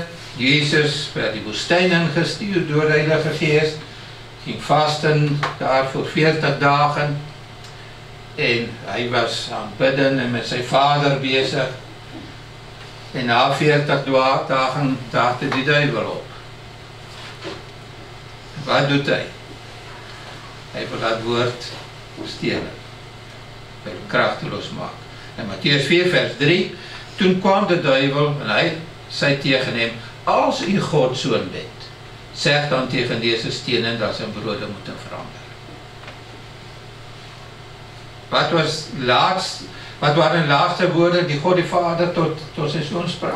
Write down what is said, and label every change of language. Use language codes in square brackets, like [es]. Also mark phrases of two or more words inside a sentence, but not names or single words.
[af] Jesus werd die woestyn ingestuur deur die Heilige Gees, ging vasten daar voor 40 dagen, en hy was aan bidden en met sy Vader bezig, en na 40 dagen daagde die duivel op. [nl] Wat doet hy? [af] Hy wil dat woord stelen, hy wil kragteloos maak. [nl] In Mattheus 4 vers 3, toen kwam de duivel en hy sê tegen hem, als u Gods Seun bent, zeg dan tegen deze stenen dat zijn brode moeten veranderen. Wat waren de laatste woorden die God die Vader tot zijn Zoon sprak?